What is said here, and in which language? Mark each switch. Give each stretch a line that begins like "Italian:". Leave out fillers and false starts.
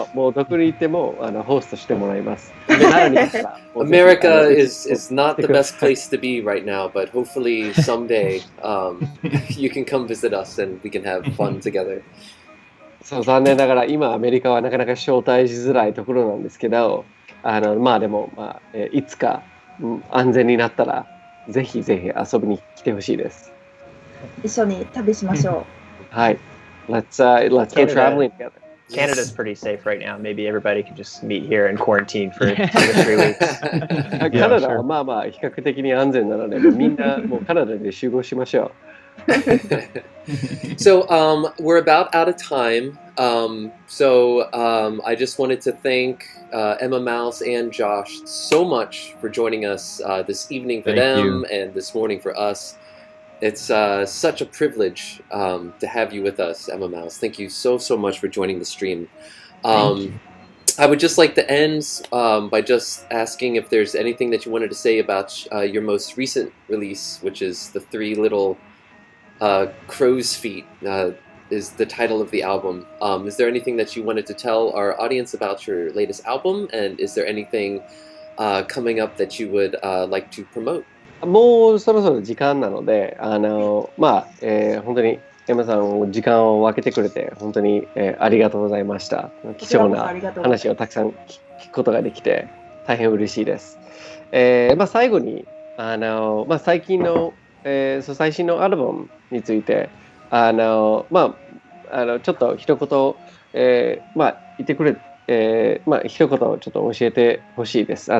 Japanese: もうどこに行ってもホストしてもらいます。
English: America is not the best place to be right now, but hopefully someday you can come visit us and we can have fun together.
Japanese: そう、残念ながら今アメリカはなかなか招待しづらいところなんですけど、でもいつか安全になったらぜひぜひ遊びに来てほしいです。一緒に旅しましょう。はい。
English: Let's go traveling together. Canada's pretty safe right now. Maybe everybody can just meet here and quarantine for 2 to 3 weeks.
Japanese: カナダはまあまあ比較的に安全なので、みんなもうカナダで集合しましょう。
English: So we're about out of time. I just wanted to thank emamouse and Josh so much for joining us this evening for them and this morning for us. It's such a privilege to have you with us, emamouse. Thank you so much for joining the stream. I would just like to end by just asking if there's anything that you wanted to say about your most recent release, which is the 3 little crow's feet is the title of the album. Is there anything that you wanted to tell our audience about your latest album? And is there anything coming up that you would like to promote?
Japanese: もうそろそろ時間なので、本当にエマさん時間を分けてくれて本当に、ありがとうございました。貴重な話をたくさん聞くことができて大変嬉しいです。最後に最近の最新のアルバムについてちょっと一言言ってくれ一言ちょっと教えてほしいです。